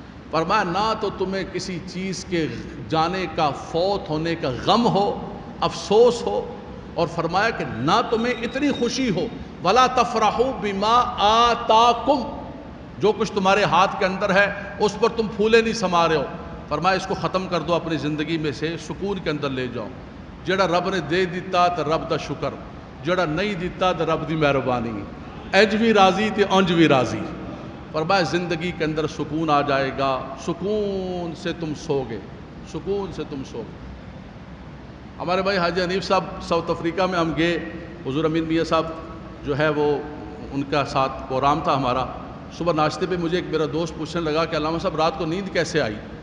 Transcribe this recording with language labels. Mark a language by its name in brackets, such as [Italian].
[Urdu] فرمایا نہ تو تمہیں کسی چیز کے جانے کا, فوت ہونے کا غم ہو, افسوس ہو, اور فرمایا کہ نہ تمہیں اتنی خوشی ہو, [Arabic] ولا تفرحوا بما آتاکم, [Urdu] جو کچھ تمہارے ہاتھ کے اندر ہے اس پر تم پھولے نہیں سما رہے ہو. فرمایا اس کو ختم کر دو اپنی زندگی میں سے, سکون کے اندر لے جاؤ. [Punjabi] جڑا رب نے دے دیتا تو رب دا شکر, جڑا نہیں دیتا تو رب دی مہربانی, اج بھی راضی تے انج بھی راضی. [Urdu] فرمایا زندگی کے اندر سکون آ جائے گا, سکون سے تم سو گے, سکون سے تم سو گے. ہمارے بھائی حاجی حنیف صاحب ساؤتھ افریقہ میں ہم گئے, حضور امین میاں صاحب جو ہے وہ ان کا ساتھ پروگرام تھا ہمارا. صبح ناشتے پہ مجھے ایک میرا دوست پوچھنے لگا کہ علامہ صاحب رات کو نیند کیسے آئی.